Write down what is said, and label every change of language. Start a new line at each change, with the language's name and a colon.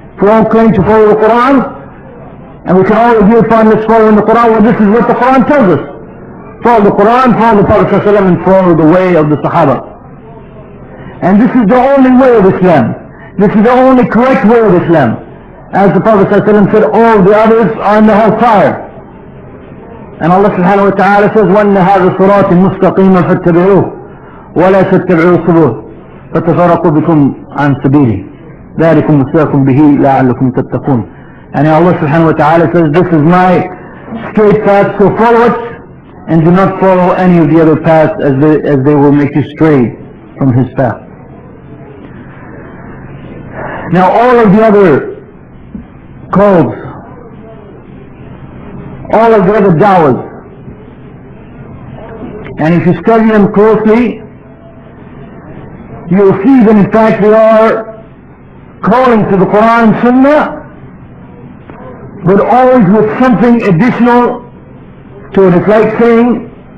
English: If we all claim to follow the Quran, and we can all agree upon this following the Quran, well, this is what the Quran tells us. Follow the Quran, follow the Prophet sallallahu alaihi wasallam, and follow the way of the Sahaba. And this is the only way of Islam. This is the only correct way of Islam. As the Prophet ﷺ said, all the others are in the hellfire. And Allah subhanahu wa ta'ala says,
Arabic: وَأَنَّ هَذَا صِرَاطٍ مُسْتَقِيمًا فَاتَّبِعُوهُ وَلَا تَتَّبِعُوا السُّبُلَ فَتَفَرَّقُ بِكُمْ عَنْ سَبِيلِهِ ذَلِكُمْ وَصَّاكُمْ بِهِ لَعَلَّكُمْ تَتَّقُونَ.
English: And Allah subhanahu wa ta'ala says, this is my straight path, so follow it, and do not follow any of the other paths as they will make you stray from His path. Now all of the other calls, all of the other dawahs, and if you study them closely, you will see that in fact they are calling to the Quran and Sunnah, but always with something additional to it. It's like saying,